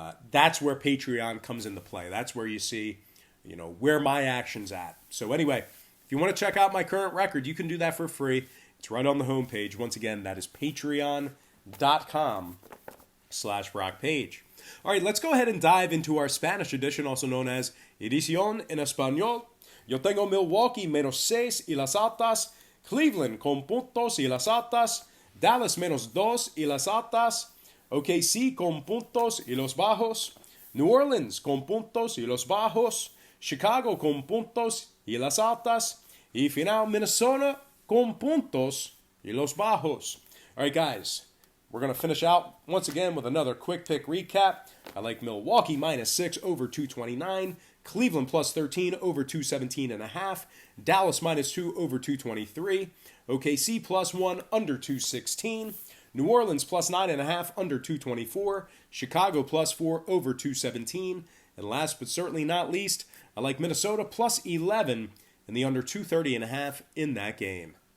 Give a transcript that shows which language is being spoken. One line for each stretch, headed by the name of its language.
English: That's where Patreon comes into play. That's where you see, where my action's at. So anyway, if you want to check out my current record, you can do that for free. It's right on the homepage. Once again, that is patreon.com/BrockPage. All right, let's go ahead and dive into our Spanish edition, also known as
Spanish: Edición en Español. Yo tengo Milwaukee -6 y las altas, Cleveland con puntos y las altas, Dallas -2 y las altas, OKC con puntos y los bajos, New Orleans con puntos y los bajos, Chicago con puntos y las altas, y final Minnesota con puntos y los bajos.
English: All right, guys, we're going to finish out once again with another quick pick recap. I like Milwaukee -6 over 229, Cleveland +13 over 217.5, Dallas -2 over 223, OKC +1 under 216, New Orleans +9.5 under 224, Chicago +4 over 217, and last but certainly not least, I like Minnesota +11 and the under 230.5 in that game.